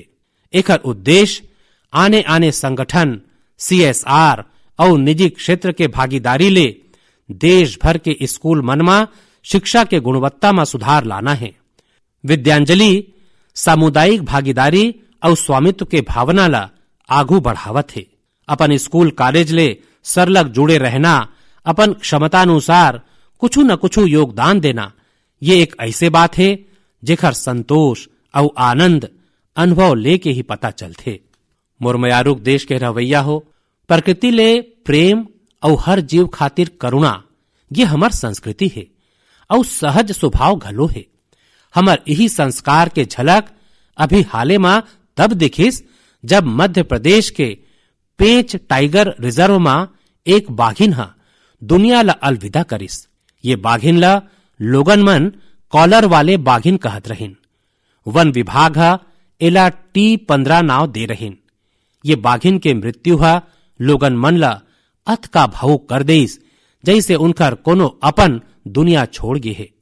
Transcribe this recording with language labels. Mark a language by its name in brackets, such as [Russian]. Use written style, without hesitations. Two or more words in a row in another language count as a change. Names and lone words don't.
[Chhattisgarhi] एकर उद्देश्य आने आने संगठन CSR और निजी क्षेत्र के भागीदारी ले देश भर के स्कूल मन में शिक्षा के गुणवत्ता में सुधार लाना है। विद्यांजलि सामुदायिक भागीदारी और स्वामित्व के भावना ला आगू बढ़ावत है। अपन स्कूल कॉलेज ले सरलग जुड़े रहना, अपन क्षमतानुसार कुछ न कुछ योगदान देना, ये एक ऐसे बात है जेखर संतोष और आनंद अनुभव लेके ही पता चलते। मुरमयारुक देश के रवैया हो, प्रकृति ले प्रेम और हर जीव खातिर करुणा, ये हमार संस्कृति है और सहज स्वभाव घलो है। हमार यही संस्कार के झलक अभी हाले में तब दिखिस जब मध्य प्रदेश के पेंच टाइगर रिजर्व में एक बाघिन हा दुनिया ला अलविदा करिस। ये बाघिन ला लोगन मन कॉलर वाले बाघिन कहत रहिन। वन विभाग हा एला T15 नाव दे रहिन। ये बाघिन के मृत्यु हा लोगन मन ला अत का भावुक कर देइस जैसे उनकर कोनो अपन दुनिया छोड़ गे है।